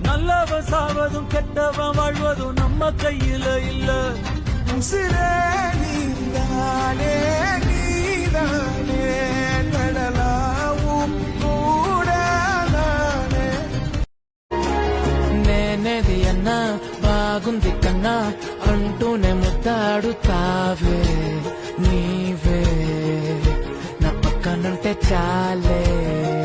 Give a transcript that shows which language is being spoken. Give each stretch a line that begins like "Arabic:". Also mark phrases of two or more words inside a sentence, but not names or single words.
Tamil: நல்லவன் சாவதும் கெட்டவன் வாழ்வதும் நம்ம கையில இல்ல. உசிரே நீதானே நீதானே நடலாவும் கூட நானே.
Telugu: నేనేది అన్నా బాగుంది కన్నా అంటూనే ముద్దాడుతావే నీవే నా పక్కనుంటే చాలే.